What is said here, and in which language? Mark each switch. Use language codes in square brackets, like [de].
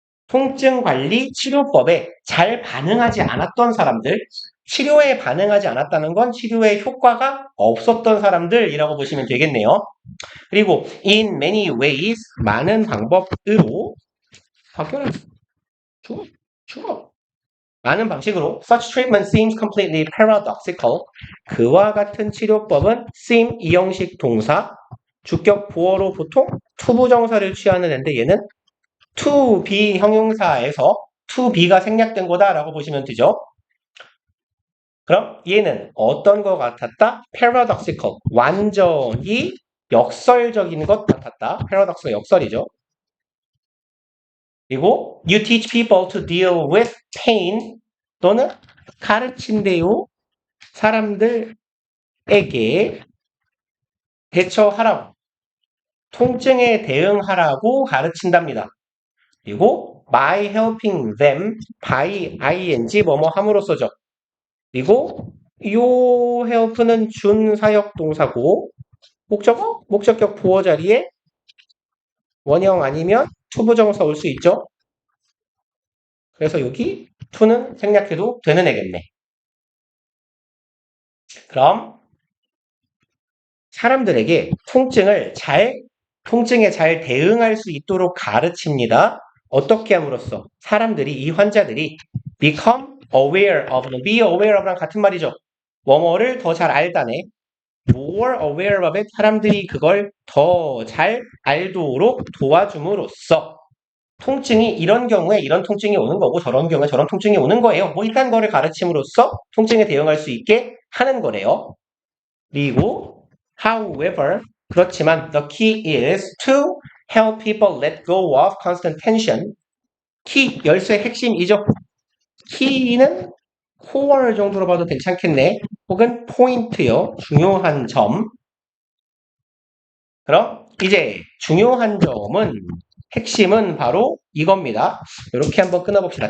[ko] 통증 관리 치료법에 잘 반응하지 않았던 사람들, 치료에 반응하지 않았다는 건 치료에 효과가 없었던 사람들이라고 보시면 되겠네요. 그리고 [en] in many ways, [ko] 많은 방법으로 학교는 주어. 많은 방식으로 [en] such treatment seems completely paradoxical. [ko] 그와 같은 치료법은 seem 이형식 동사, 주격 보어로 보통 투부정사를 취하는 앤데 얘는 to be 형용사에서 to be가 생략된 거다라고 보시면 되죠. 그럼 얘는 어떤 것 같았다? [en] paradoxical. [ko] 완전히 역설적인 것 같았다. paradox가 역설이죠. 그리고 [en] you teach people to deal with pain. [ko] 또는 가르친대요. 사람들에게 대처하라고. 통증에 대응하라고 가르친답니다. 그리고 [en] by helping them, [ko] by ing 뭐뭐 함으로써죠. 그리고 요 help는 준사역 동사고 목적어? 목적격 보어 자리에 원형 아니면 투부정사 올 수 있죠. 그래서 여기 to는 생략해도 되는 애겠네. 그럼 사람들에게 통증에 잘 대응할 수 있도록 가르칩니다. 어떻게 함으로써 사람들이, 이 환자들이 [en] become aware of [ko] 는 [en] be aware of [ko] 랑 같은 말이죠. 뭐뭐를 더 잘 알다네. [en] more aware of it, [ko] 사람들이 그걸 더 잘 알도록 도와줌으로써 통증이 이런 경우에 이런 통증이 오는 거고 저런 경우에 저런 통증이 오는 거예요. 뭐 이딴 거를 가르침으로써 통증에 대응할 수 있게 하는 거래요. 그리고 [en] however, [ko] 그렇지만 [en] the key is to help people let go of constant tension. [ko] 키, 열쇠의 핵심이죠. 키는 core 정도로 봐도 괜찮겠네. 혹은 포인트요. 중요한 점. 그럼 이제 중요한 점은 핵심은 바로 이겁니다. 이렇게 한번 끊어봅시다.